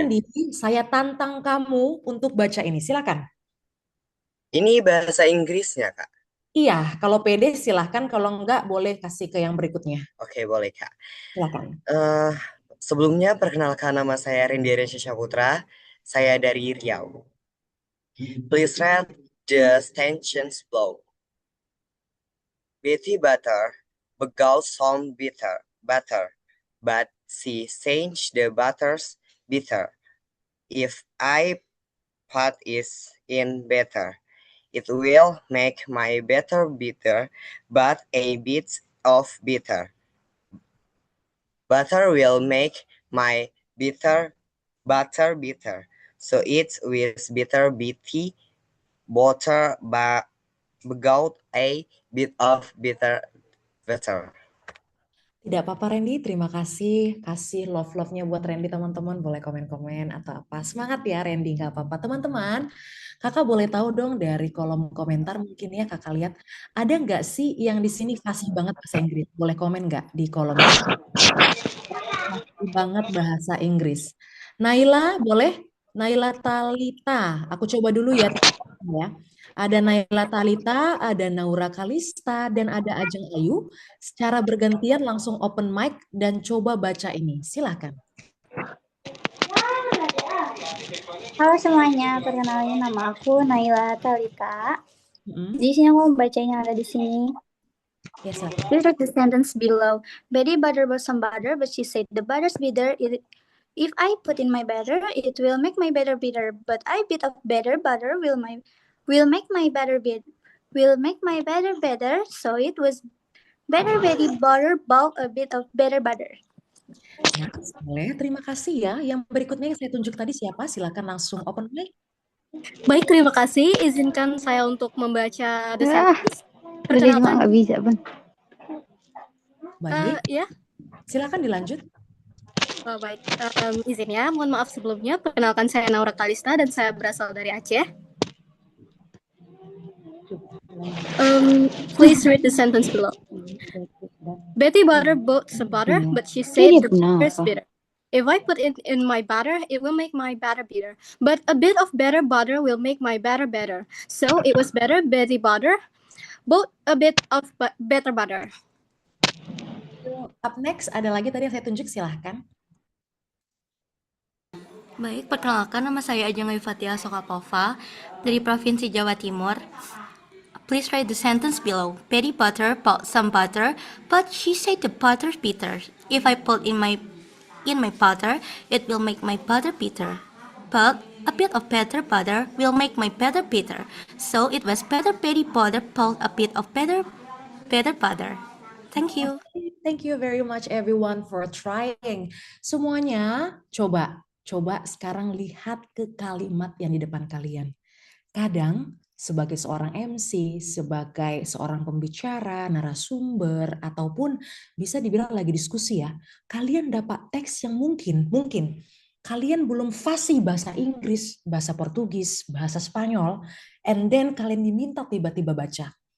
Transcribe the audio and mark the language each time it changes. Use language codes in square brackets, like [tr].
[id] Randy, saya tantang kamu untuk baca ini. Silakan. Ini bahasa Inggrisnya Kak. Iya, kalau pede silahkan. Kalau enggak, boleh kasih ke yang berikutnya. Oke, boleh Kak. Silakan. Eh, Sebelumnya perkenalkan nama saya Rendy Resya Putra. Saya dari Riau. [en] Please read the stanchions below. Betty Butter beguiled some butter, but she changed the butters bitter. If I put is in better, it will make my better bitter, but a bit of bitter. Butter will make my butter bitter. So it's with bitter bitty butter begout a bit of bitter butter. [id] Tidak apa-apa Randy, terima kasih. Kasih love-love-nya buat Randy teman-teman. Boleh komen-komen atau apa. Semangat ya Randy, nggak apa-apa. Teman-teman, kakak boleh tahu dong dari kolom komentar mungkin ya kakak lihat. Ada nggak sih yang di sini fasih banget bahasa Inggris? Boleh komen nggak di kolom chat? Fasih banget bahasa Inggris. Naila, boleh? Naila Talita. Aku coba dulu ya. Ya. Ada Naila Talita, ada Naura Kalista, dan ada Ajeng Ayu. Secara bergantian langsung open mic dan coba baca ini. Silakan. Halo semuanya, perkenalkan nama aku Naila Talita. Mm-mm. Di sini aku mau bacain yang ada di sini. Ya, silakan. [en] Please read the sentence below. Betty butter bought some butter, but she said the butter's bitter. If I put in my butter, it will make my butter bitter. But I bit of better butter will make my butter better. So it was better Betty butter bought a bit of better butter. [id] Ya, boleh. Terima kasih ya. Yang berikutnya yang saya tunjuk tadi siapa? Silakan langsung open mic. Baik, terima kasih. Izinkan saya untuk membaca [en] the sentence. [id] Udah cuma nggak bisa, Bang. Baik, Ya, silakan dilanjut. baik. Izin ya, mohon maaf sebelumnya. Perkenalkan saya Naura Kalista dan saya berasal dari Aceh. [en] Please read the sentence below. Betty butter bought some butter, but she said the butter is bitter. If I put it in my butter, it will make my batter bitter. But a bit of better butter will make my batter better. So it was better Betty butter bought a bit of better butter. Up next, [id] ada lagi tadi yang saya tunjuk, silahkan. Baik, perkenalkan nama saya Ajeng Ayu Fatia Sokapova dari Provinsi Jawa Timur. [en] Please write the sentence below. Betty Butter bought some butter, but she said the butter's bitter. If I put in my butter, it will make my butter bitter. But a bit of better butter will make my butter bitter. So it was better Betty Butter bought a bit of better butter. Thank you. Thank you very much everyone for trying. [id] Semuanya coba sekarang lihat ke kalimat yang di depan kalian. Kadang sebagai seorang MC, sebagai seorang pembicara, narasumber, ataupun bisa dibilang lagi diskusi ya, kalian dapat teks yang mungkin kalian belum fasih bahasa Inggris, bahasa Portugis, bahasa Spanyol, and then kalian diminta tiba-tiba baca.